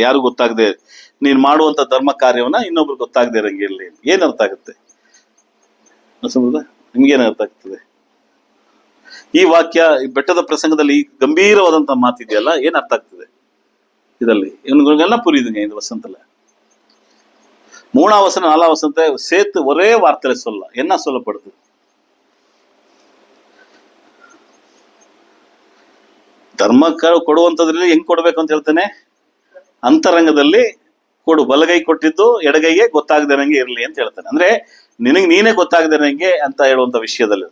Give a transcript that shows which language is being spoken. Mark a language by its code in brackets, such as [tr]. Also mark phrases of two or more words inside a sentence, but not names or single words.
[kn] ಯಾರು ಗೊತ್ತಾಗದೆ ನೀನ್ ಮಾಡುವಂತ ಧರ್ಮ ಕಾರ್ಯವನ್ನ ಇನ್ನೊಬ್ರು ಗೊತ್ತಾಗದೆ ಇರಂಗೆ ಇರ್ಲಿ. ಏನ್ ಅರ್ಥ ಆಗುತ್ತೆ ನಿಮ್ಗೇನ್ ಅರ್ಥ ಆಗ್ತದೆ ಈ ವಾಕ್ಯ, ಈ ಬೆಟ್ಟದ ಪ್ರಸಂಗದಲ್ಲಿ ಈ ಗಂಭೀರವಾದಂತ ಮಾತಿದೆಯಲ್ಲ, ಏನ್ ಅರ್ಥ ಆಗ್ತದೆ ಇದರಲ್ಲಿ? [ta] ಇವನ್ಗೆಲ್ಲ புரியுதுங்க இந்த வசனத்துல. 3ஆம் வசனம் 4ஆம் வசனத்தை சேர்த்து ஒரே வார்த்தையில சொல்லலாம். என்ன சொல்லப்படுது? [kn] ಧರ್ಮ ಕೊಡುವಂತದ್ರಲ್ಲಿ ಹೆಂಗ್ ಕೊಡ್ಬೇಕು ಅಂತ ಹೇಳ್ತಾನೆ, ಅಂತರಂಗದಲ್ಲಿ ಕೊಡು, ಬಲಗೈ ಕೊಟ್ಟಿದ್ದು ಎಡಗೈಗೆ ಗೊತ್ತಾಗದೇನಂಗೆ ಇರ್ಲಿ ಅಂತ ಹೇಳ್ತಾನೆ. ಅಂದ್ರೆ ನೀನೇ ಗೊತ್ತಾಗದೇನಂಗೆ ಅಂತ ಹೇಳುವಂತ ವಿಷಯದಲ್ಲಿ.